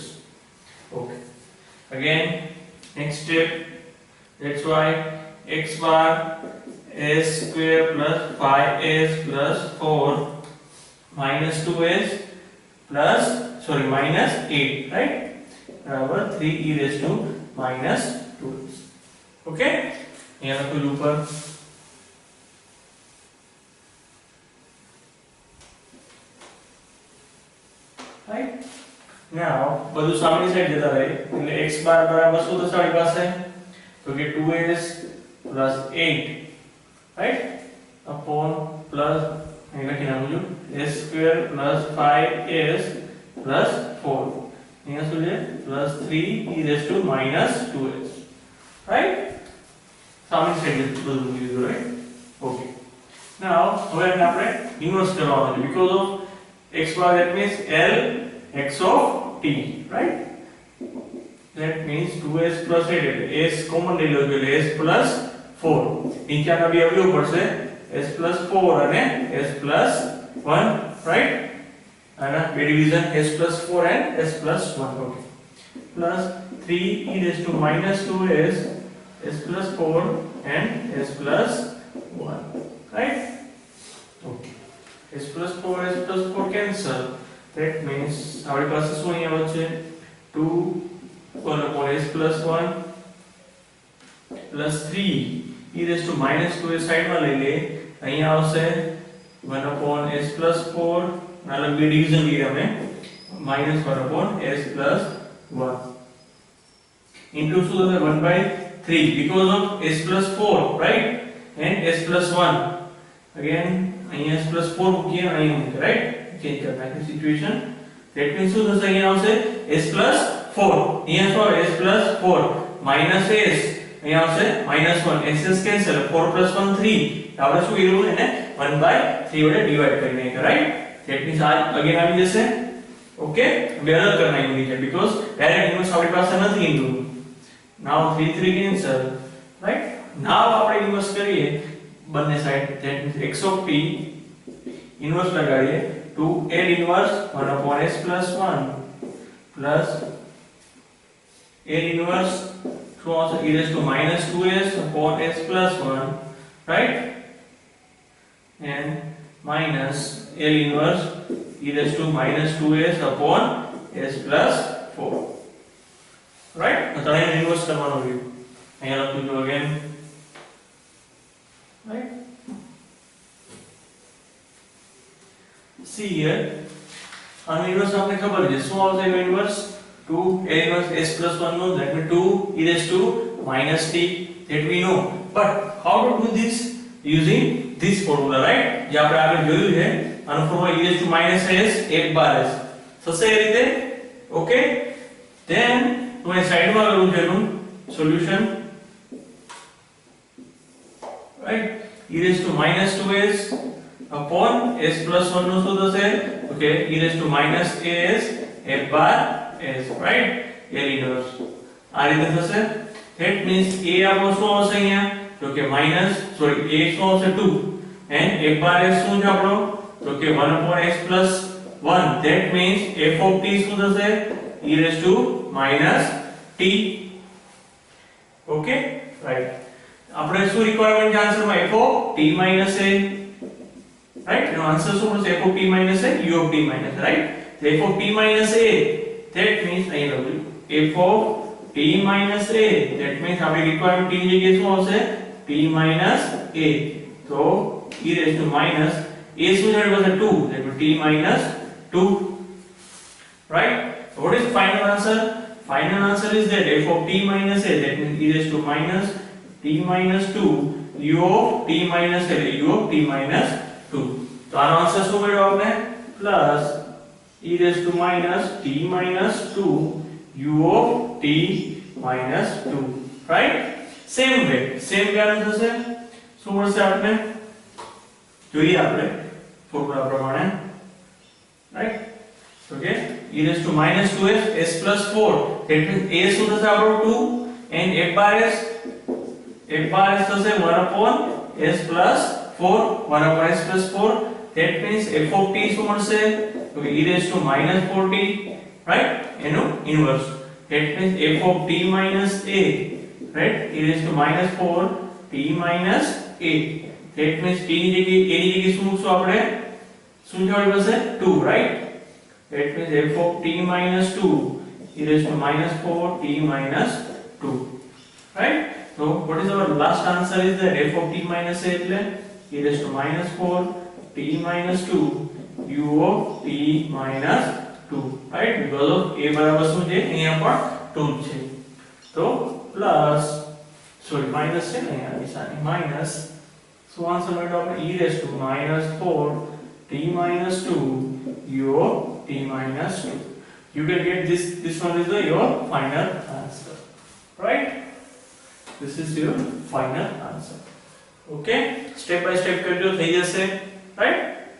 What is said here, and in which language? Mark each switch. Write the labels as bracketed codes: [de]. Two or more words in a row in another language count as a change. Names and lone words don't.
[en] Okay, again next step, that's why x bar s square plus 5s plus 4 minus 2s plus, sorry, minus 8, right? बराबर 3 e raised to minus 2s. [hi] Okay, यहाँ पे ऊपर right? [gu] Now બધું સામેની સાઈડ જતા રહે એટલે x બાર બરાબર શું થશે આપણી પાસે? તો કે [en] 2s plus 8, right? upon plus [gu] અહીં લખી નાખું છું [en] s square plus 5s plus 4, [gu] અહીંયા શું છે [en] plus 3 e raised to minus 2s, right? [gu] સામેની સાઈડ બધું મૂકી દીધું, [en] right? Okay, now [gu] હવે આપણે ઇન્વર્સ કરવાનું છે [en] because of x bar, that means L x of t, right? That means 2s plus 8, s common [gu] લઈ લો એટલે [en] s plus 4, [gu] નીચેના બે અવયવ પડશે [en] s plus 4 અને s plus 1, right? [gu] અને બે ડિવિઝન [en] s plus 4 and s plus 1. Okay, plus 3 e raised to minus 2s, s plus 4 and s plus 1, right? Okay, s plus 4 s plus 4 cancel, that means our [gu] પાસે શું અહીંયા વચ્ચે [en] 2 upon s plus 1 plus 3 e raised to minus 2 [gu] સાઈડમાં લઈ લે, અહીંયા આવશે [en] 1 upon s plus 4, [gu] નાના બે ડિવિઝન લઈએ અમે [en] minus 1 upon s plus 1 into [gu] શું થશે [en] 1/3 because of s plus 4, right? and s plus 1, again અહીંયા s plus 4 [gu] મૂકીએ અને અહીંયા મૂકીએ, [en] right? [gu] ચેન્જ કરી નાખીએ સિચ્યુએશન, [en] that means [gu] શું થશે અહીંયા આવશે [en] s plus 4, [gu] અહીંયા શું આવે [en] s plus 4 minus s, [gu] અહીંયા આવશે [en] minus 1, s s cancel, 4 plus 1 3, [gu] આપણે શું કર્યું એને 1/3 વડે ડિવાઇડ કરી નાખ્યા, [en] right? that means [gu] આ અગેન આવી જશે. ઓકે, બે અલગ કરી નાખ્યું નીચે [en] because direct inverse [gu] આપણી પાસે નથી ઇન્ટુ. [en] now 3 3 cancel, right? now [gu] આપણે ઇન્વર્સ કરીએ બંને સાઈડ, [en] that means x of t [gu] ઇન્વર્સ લગાડીએ [en] to L inverse 1 upon s plus 1 plus L inverse cross e raised to minus 2s upon s plus 1, right? and minus L inverse e raised to minus 2s upon s plus 4, right? [gu] તો એને ઇન્વર્સ કરવાનું રહ્યું. અહીંયા લખું છું again, right? [en] See here, [gu] આનો ઇન્વર્સ આપણે ખબર છે શું આવશે એનો ઇન્વર્સ [en] 2 a inverse s plus 1 [gu] નો [en] that means 2 e raised to minus t, that we know. But how to do this? Using this formula, right? [gu] જે આપણે આગળ જોયું છે આનો ફોર્મ્યુલા [en] e raised to minus s 1 [gu] બાર s થશે એ રીતે. ઓકે, then હું સાઈડમાં કરું છું એનું સોલ્યુશન, [en] right? e raised to minus 2s upon s plus 1 [gu] નો શું થશે? [en] ઓકે, e raised to minus as f bar s, right? a inverse [gu] આ રીતે થશે. [en] that means [gu] a આપણો શું આવશે અહીંયા? તો કે [en] minus sorry [gu] a શું આવશે 2 and [en] f bar s [gu] શું છે આપણો? તો કે [en] 1 upon s plus 1, that means f of t [gu] શું થશે? [en] e raised to minus t. okay, right? [gu] આપણે શું રિક્વાયરમેન્ટ છે આન્સરમાં? [en] f of t minus a, right? [gu] એનો આન્સર શું મળશે? [en] f of t minus a u of t minus a, right? so f of t minus a, that means [gu] અહીં લખું [en] f of t minus a, that means [gu] આપણી રિક્વાયરમેન્ટ t ની જગ્યાએ શું આવશે? [en] t minus a, તો e raised to minus a [gu] શું જોડે બનશે? [en] 2, that means t minus 2, right? so what is the final answer? Final answer is that f of t minus a, that means e raised to minus t minus 2 u of t minus a, u of t minus 2. [gu] તો આનો આન્સર શું મળ્યો આપણે? [en] પ્લસ e raised to minus t minus 2 u of t minus 2, right? same way [gu] આનું થશે શું મળશે આપણે? જોઈએ આપણે ફોર્મ્યુલા પ્રમાણે, [en] right? okay, e raised to minus 2s s plus 4, that means a [gu] શું થશે આપણો? [en] 2 and f bar s થશે 1 upon s plus 4, 1 upon s plus 4, that means f of t [gu] શું મળશે? [en] તો e raised to minus 4t, right? [gu] એનો ઇન્વર્સ, [en] that means f of t minus a, right? e raised to minus 4t minus a, that means t [gu] ની જગ્યાએ [en] a [gu] ની જગ્યાએ શું મૂકશું આપણે? શું જવાબ બનશે? 2, [en] right? that means f of t minus 2 e raised to minus 4t minus 2, right? so what is our last answer is that f of t minus a એટલે e raised to minus 4t minus 2 u of t minus 2, right? because of a [gu] બરાબર શું છે? અહીંયા પણ 2 છે, તો [en] plus sorry minus [gu] છે ને અહીંયા નિશાની માઈનસ, [en] so answer મળ્યો આપણે e raised to minus 4t minus 2 u of t minus 2. you can get this one is your final answer, right? this is your final answer. okay, step by step [gu] કરજો થઈ જશે, [en] right?